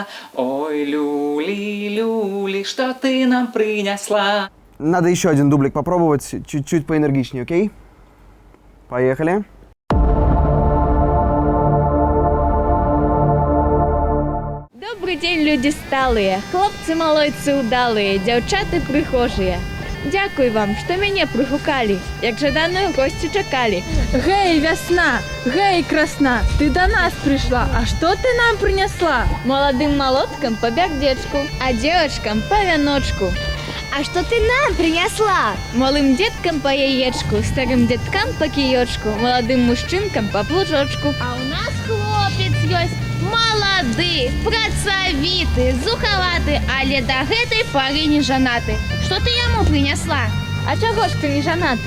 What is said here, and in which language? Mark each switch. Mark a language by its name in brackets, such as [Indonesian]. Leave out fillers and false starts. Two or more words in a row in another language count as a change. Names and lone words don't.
[Russian] Ой, люли, люли, что ты нам принесла? Надо еще один дублик попробовать, чуть-чуть поэнергичнее, окей? Поехали. Добрый день, [Belarusian] люди сталые, хлопцы малойцы удалые, дзяўчаты прыхожыя. [Ukrainian] Дякую вам, [Belarusian] што мяне прыгукалі, як жаданую госці чакалі. Гей, вясна, гей, красна, [Russian] ты до нас пришла, а что ты нам принесла? [Belarusian] Маладым малоткам па бярдзечку, а дзевачкам па вяночку. [Russian] А что ты нам принесла? [Belarusian] Малым дзеткам па яечку, старым дзеткам па кіёчку, маладым мужчынкам па плужочку. А у нас хлопец ёсць малады, працавіты, зухаваты, але да гэтай пары не жанаты. Што ты яму принесла? А чаго ж ты не жанаты?